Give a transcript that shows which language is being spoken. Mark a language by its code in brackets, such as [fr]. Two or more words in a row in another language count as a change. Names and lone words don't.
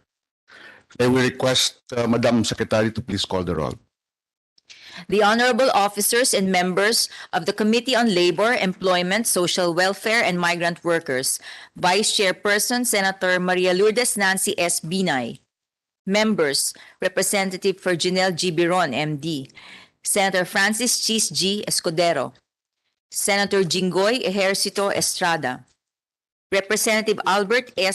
[en] I will request Madam Secretary to please call the roll. The honorable officers and members of the Committee on Labor, Employment, Social Welfare, and Migrant Workers, Vice Chairperson Senator Maria Lourdes Nancy S. Binay. Members, Representative Virginel G. Biron, MD, Senator Francis Chis G. Escudero, Senator Jinggoy Ejercito Estrada, Representative Albert S.